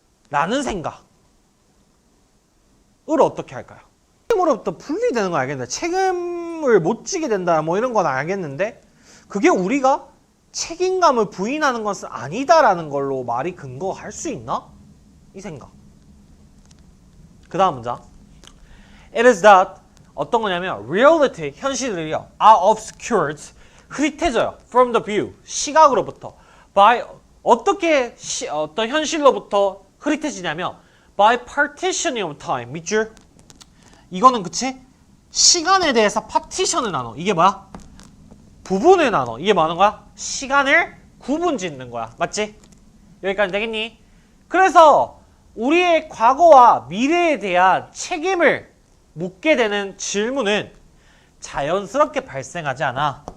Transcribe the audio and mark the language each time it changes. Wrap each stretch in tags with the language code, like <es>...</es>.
<ko>라는 생각을 어떻게 할까요? 책임으로부터 분리되는 건 알겠는데 책임을 못 지게 된다 뭐 이런 건 알겠는데 그게 우리가 책임감을 부인하는 것은 아니다라는 걸로 말이 근거할 수 있나? 이 생각. 그 다음 문장.</ko> <en>It is that</en> <ko>어떤 거냐면</ko> <en>reality,</en> <ko>현실을요</ko> <en>are obscured,</en> <ko>흐릿해져요.</ko> <en>from the view,</en> <ko>시각으로부터.</ko> <en>by</en> <ko>어떻게 어떤 현실로부터 흐릿해지냐면</ko> <en>by partitioning of time.</en> <ko>밑줄. 이거는 그치? 시간에 대해서 파티션을 나눠. 이게 뭐야? 부분을 나눠. 이게 뭐 하는 거야? 시간을 구분 짓는 거야. 맞지? 여기까지 되겠니? 그래서 우리의 과거와 미래에 대한 책임을 묻게 되는 질문은 자연스럽게 발생하지 않아.</ko>